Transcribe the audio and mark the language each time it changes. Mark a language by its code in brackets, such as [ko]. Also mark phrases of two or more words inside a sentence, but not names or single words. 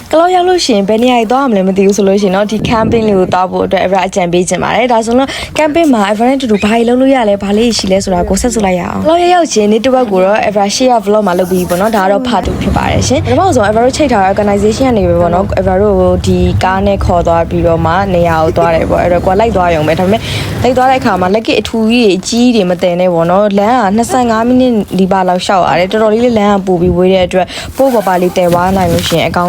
[my] ကလောရောက်လို့ရှိရင်ဘယ်နေရာသွားမလဲမသိဘူးဆိုလို့ရှိရင်တော့ဒီ camping လေးကိုသွားဖို့အတွက် Ever အကြံပေးချင်ပါတယ်ဒါဆိုတော့ camping မှာ Ever နဲ့တူတူဘာတွေလုပ်လို့ရလဲဘာလေးရှိလဲဆိုတာကိုဆက်စုလိုက်ရအောင်ကလောရောက်ချင်းနေ့တစ်ပတ်ကိုတော့ Ever share vlog မှာလုပ်ပြီးပေါ့နော်ဒါကတော့ part 2ဖြစ်ပါတယ်ရှင်ပထမဆုံး Ever ချိတ်ထားတဲ့ organization ကနေပဲပေါ့နော် Ever ကိုဒီကားနဲ့ခေါ်သွားပြီးတော့မှနေရာကိုသွားတယ်ပေါ့အဲ့တော့ကိုလိုက်သွားရုံပဲဒါပေမဲ့လိုက်သွားတဲ့အခါမှာလက်ကအထူကြီး အကြီးတွေမတင်နဲ့ပေါ့နော်လမ်းက25မိနစ်ဒီပါလောက်ရှောက်ရတယ်တော်တော်လေးလမ်းကပို့ပြီးဝေးတဲ့အတွက်ပို့ပပလေးတဲသွားနိုင်လို့ရှိရင်အကောင်း